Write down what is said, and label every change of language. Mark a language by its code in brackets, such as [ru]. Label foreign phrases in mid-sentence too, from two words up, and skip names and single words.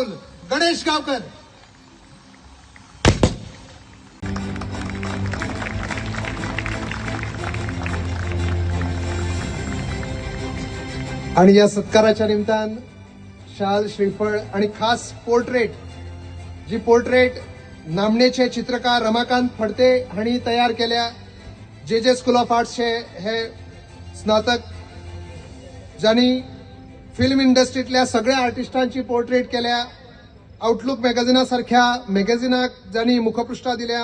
[kok] गणेश गावकर. आणि या सत्काराच्या निमित्तान शाल, श्रीफळ आणि खास पोर्ट्रेट, जी पोर्ट्रेट नामनेचे चित्रकार रमाकांत फडते हांणी तयार केल्या. JJ स्कूल ऑफ आर्ट्सचे हे स्नातक, ज्यांनी फिल्म इंडस्ट्रीतल्या सगळ्या आर्टिस्टांची पोर्ट्रेट केल्या. आउटलुक मॅगझिना सारख्या मॅगझिनाक ज्यांनी मुखपृष्ठा दिल्या.